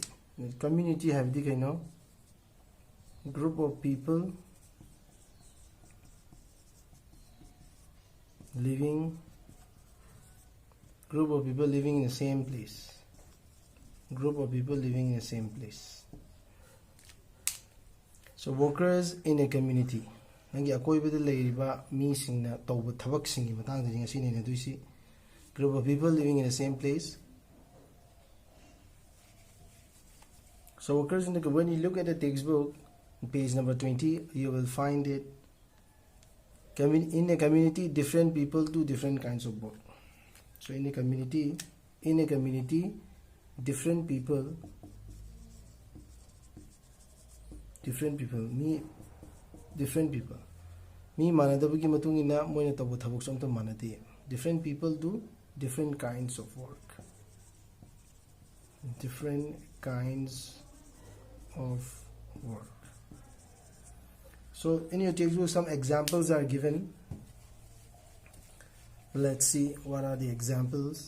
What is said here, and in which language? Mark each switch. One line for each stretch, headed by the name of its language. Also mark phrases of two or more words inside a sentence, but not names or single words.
English: The community have the group of people living in the same place. Group of people living in the same place. So workers in a community.
Manipuri: Nangi akoibada leiriba mi singna tawba thabak singi matangda ngasi ne duisi
English: group of people living in the same place. So workers in the, when you look at the textbook, page number 20, you will find it. In a community, different people do different kinds of work. So in a community, different people,
Manipuri: me manadabugi matungina moina tabu thabuk somta manade.
English: Different people do different kinds of work. Different kinds of work. So in your textbook some examples are given. Let's see what are the examples.